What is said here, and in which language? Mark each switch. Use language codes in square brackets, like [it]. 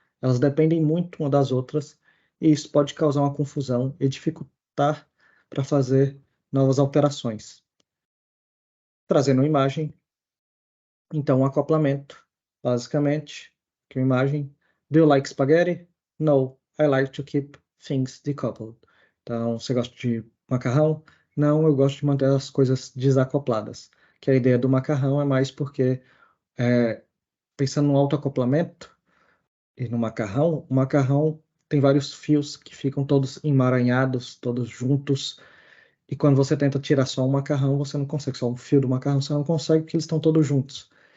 [pt] Elas dependem muito uma das outras e isso pode causar uma confusão e dificultar para fazer novas alterações. Trazendo uma imagem, então um acoplamento, basicamente, que uma imagem, [en] do you like spaghetti? No, I like to keep things decoupled. [pt] Então, você gosta de macarrão? Não, eu gosto de manter as coisas desacopladas. Que a ideia do macarrão é mais porque, pensando no autoacoplamento e no macarrão, o macarrão tem vários fios que ficam todos emaranhados, todos juntos, e quando você tenta tirar só um macarrão, você não consegue, só um fio do macarrão, você não consegue porque eles estão todos juntos.